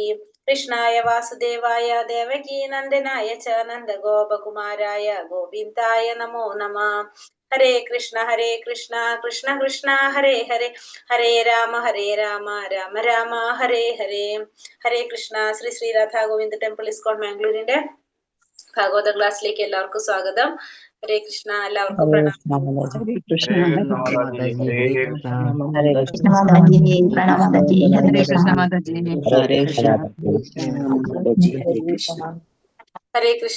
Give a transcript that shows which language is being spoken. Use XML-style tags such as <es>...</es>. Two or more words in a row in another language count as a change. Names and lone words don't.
<sa>कृष्णाय वासुदेवाय देवकी नन्दनाय च नन्द गोपकुमाराय गोविन्दाय नमो नमः. हरे कृष्ण कृष्ण कृष्ण हरे हरे हरे राम राम राम हरे हरे.</sa> <ml>Hare Krishna. Sri Sri Radha Govinda Temple ISKCON Mangalore ഭാഗവത ക്ലാസ്സിലേക്ക് എല്ലാവർക്കും സ്വാഗതം. ഹരേ കൃഷ്ണ. എല്ലാവർക്കും പ്രണാമം. ഹരേ കൃഷ്ണ.</ml>